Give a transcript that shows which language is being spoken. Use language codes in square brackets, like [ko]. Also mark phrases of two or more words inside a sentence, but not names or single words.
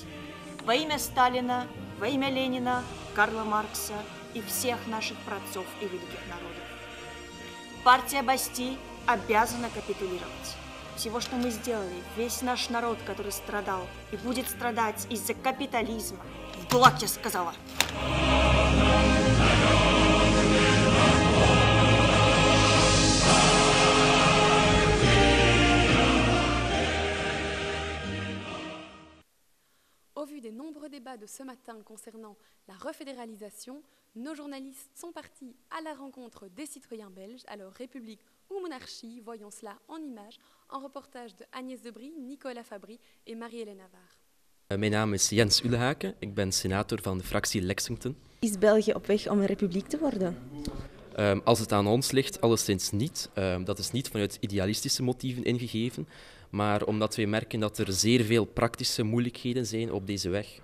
[ru] Во имя Сталина, во имя Ленина, Карла Маркса и всех наших праотцов и великих народов. Партия Басти обязана капитулировать. Всего, что мы сделали, весь наш народ, который страдал и будет страдать из-за капитализма. В ГУЛАГ, я сказала. [fr] Au vu des nombreux débats de ce matin concernant la refédéralisation, nos journalistes sont partis à la rencontre des citoyens belges. Alors, République ou monarchie, voyons cela en images, en reportage de Agnès Debrie, Nicolas Fabry et Marie-Hélène Navarre. [nl] Mijn naam is Jens Ulehaken, ik ben senator van de fractie Lexington. Is België op weg om een republiek te worden? Als het aan ons ligt, alleszins niet. Dat is niet vanuit idealistische motieven ingegeven, maar omdat wij merken dat er zeer veel praktische moeilijkheden zijn op deze weg.